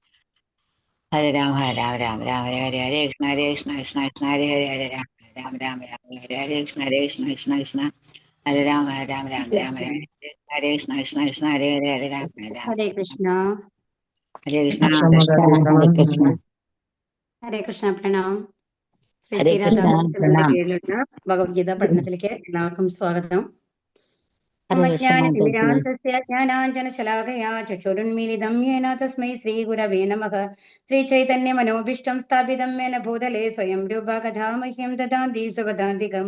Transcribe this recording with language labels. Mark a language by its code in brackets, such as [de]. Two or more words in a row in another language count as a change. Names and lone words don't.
[sa] Hare Rama, Rama Rama, Hare Krishna, Krishna Krishna Krishna, Hare Rama, Rama Rama, Hare Krishna, Krishna Krishna Krishna, Hare Rama, Rama Rama, Hare Krishna, Krishna Krishna, Hare Rama, Hare Krishna. Hare Krishna, Hare Krishna. [ml] ഹരേ കൃഷ്ണ പ്രണാം. ശ്രീ Hare Krishna, ശ്രീരാധാകൃഷ്ണന്റെ Pranam. കീഴിലുള്ള ഭഗവത്ഗീത പഠനത്തിലേക്ക് എല്ലാവർക്കും സ്വാഗതം. Hare Krishna, Mataji. [sa] മജ്ഞാനതിമിരാന്തസ്യ ജ്ഞാനാഞ്ജനശലാകയാ ചക്ഷുരുന്മീലിതം യേന തസ്മൈ ശ്രീഗുരവേ നമഃ. ശ്രീചൈതന്യമനോഭീഷ്ടം സ്ഥാപിതം യേന ഭൂതലേ സ്വയം രൂപ കഥാ മഹ്യം ദദാന്തി സുപദാന്തികം.